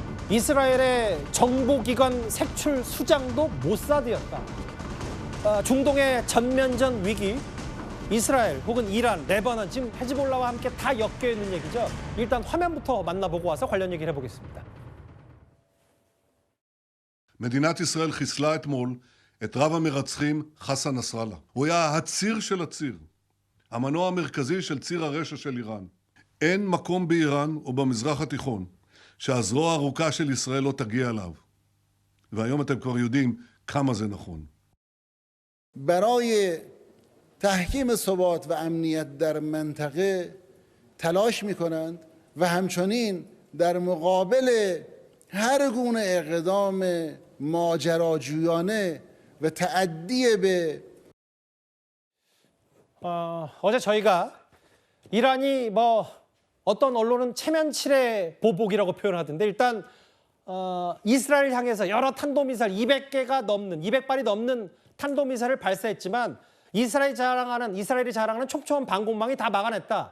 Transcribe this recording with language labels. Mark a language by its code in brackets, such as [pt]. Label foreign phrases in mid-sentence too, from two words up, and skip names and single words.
[ko] 이스라엘의 정보기관 색출 수장도 모사드였다. 중동의 전면전 위기, 이스라엘 혹은 이란, 레바논, 지금 헤즈볼라와 함께 다 엮여 있는 얘기죠. 일단 화면부터 만나보고 와서 관련 얘기를 해보겠습니다. [he] מדינת ישראל חיסלה אתמול את רב המרצחים חסן נסראללה. הוא היה הציר של הציר, המנוע המרכזי של ציר הרשע של איראן. אין מקום באיראן או במזרח התיכון שהזרוע הארוכה של ישראל לא תגיע אליו. והיום אתם כבר יודעים כמה זה נכון. [fa] برای تحکیم ثبات و امنیت در منطقه تلاش می‌کنند و همچنین در مقابل هر گونه اقدام ماجراجویانه و تعدی به [ko] 어제 저희가 이란이 어떤 언론은 체면치레 보복이라고 표현하던데 일단 이스라엘 향해서 여러 탄도미사일 200발이 넘는 탄도미사일을 발사했지만 이스라엘이 자랑하는 촘촘한 방공망이 다 막아냈다.